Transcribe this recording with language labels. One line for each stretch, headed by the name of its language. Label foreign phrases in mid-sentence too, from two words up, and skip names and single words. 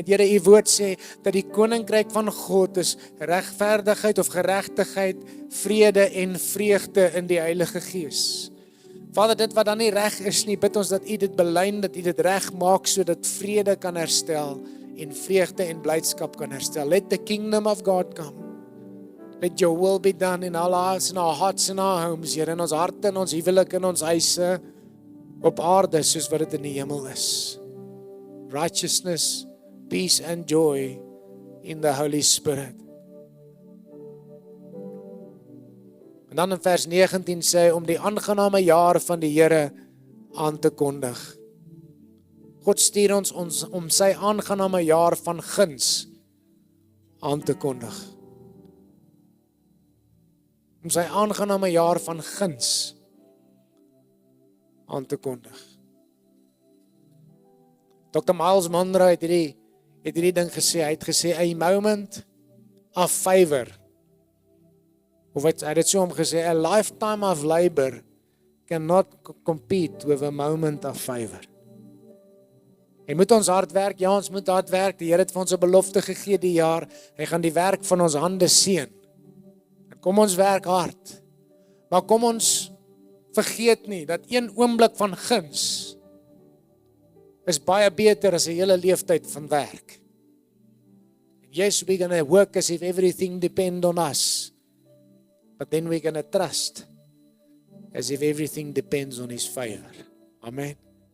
Afrikaans: Here, U woord sê dat die koninkryk van God is regverdigheid of geregtigheid, vrede en vreugde in die Heilige Gees. Vader, dit wat dan nie reg is nie, bid ons dat U dit belyn, dat U dit reg maak, sodat vrede kan herstel en vreugde en blydskap kan herstel.
English: Let the kingdom of God come. Let your will be done in our lives, in our hearts, in our homes,
Afrikaans: Here, in ons harte, in ons huwelik, in ons huise, op aarde, soos wat dit in die hemel is.
English: Righteousness, peace and joy in the Holy Spirit.
Afrikaans: En dan in vers 19 sê, om die aangename jaar van die Here aan te kondig. God stuur ons om sy aangename jaar van guns aan te kondig. Om sy aangename jaar van guns aan te kondig. Dr. Miles Monroe het hierdie ding gesê, hy het gesê,
English: a moment of favor,
Afrikaans: of hy het dit so omgesê,
English: a lifetime of labor cannot compete with a moment of favor.
Afrikaans: Hy moet ons hard werk, ja, ons moet hard werk, die Here het vir ons 'n belofte gegee die jaar, hy gaan die werk van ons hande seën. Kom ons werk hard, maar kom ons vergeet nie, dat een oomblik van guns is baie beter as 'n hele leeftyd van werk.
English: Yes, we're going to work as if everything depends on us, but then we're going to trust as if everything depends on His favor. Amen.